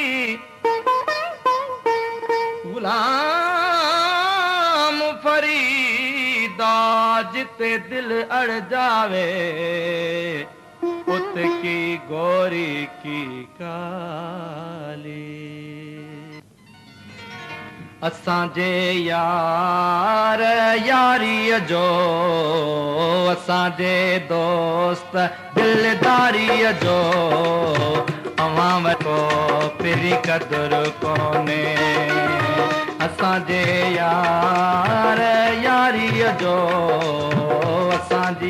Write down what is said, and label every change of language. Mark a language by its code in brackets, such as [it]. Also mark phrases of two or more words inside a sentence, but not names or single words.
[skr] غلام فریدا جتھے دل اڑ جاوے اتھ کی گوری کی کالی [sd] असांजे यार यारीअ जो असांजे दोस्त दिलदारीअ जो अवां वटि पिरी क़दुरु कोन्हे असांजे यार यारीअ जो असांजी